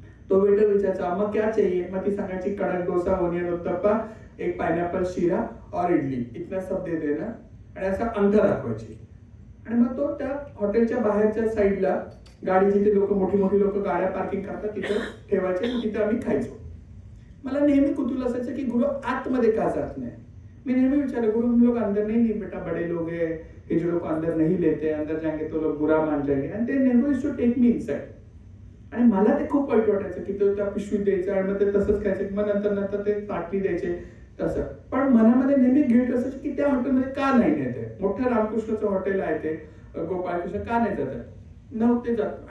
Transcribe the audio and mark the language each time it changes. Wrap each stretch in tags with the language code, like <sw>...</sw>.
<mr>तो वेटर विचारायचा मग</mr> <hi>क्या चाहिए,</hi> <mr>मग ती सांगायची</mr> <hi>कडक डोसा, ओनियन उत्तप्पा, एक पाइनएप्पल शीरा और इडली, इतना सब दे देना.</hi> <mr>आणि असा अंक दाखवायची. आणि मग तो त्या हॉटेलच्या बाहेरच्या साईडला गाडी, जिथे लोक मोठी लोक गाड्या पार्किंग करतात तिथे ठेवायचे आणि तिथे आम्ही खायचो. मला नेहमी कुतूहल असायचं की गुरु आतमध्ये का जात नाही. मी नेहमी विचारलं</mr> <hi>गुरु हम लोग अंदर नहीं बेटा, बड़े लोग हैं, हिजड़ों को अंदर नहीं लेते, अंदर जाएंगे तो लोग बुरा मान जाएंगे.</hi> <mr>आणि ते नेहमी</mr> <en>Used to take me inside.</en> <mr>आणि मला ते खूप वाईट वाटायचं की तो त्या पिशवीत द्यायचं आणि मग ते तसंच खायचं. मग नंतर ते ताटली द्यायचे तसं. पण मनामध्ये नेहमी गिल्ट असायचं की त्या हॉटेलमध्ये का नाही नेते. मोठं रामकृष्णाचं हॉटेल आहे ते, गोपाळकृष्ण, का नाही जात, नव्हते जात.</mr>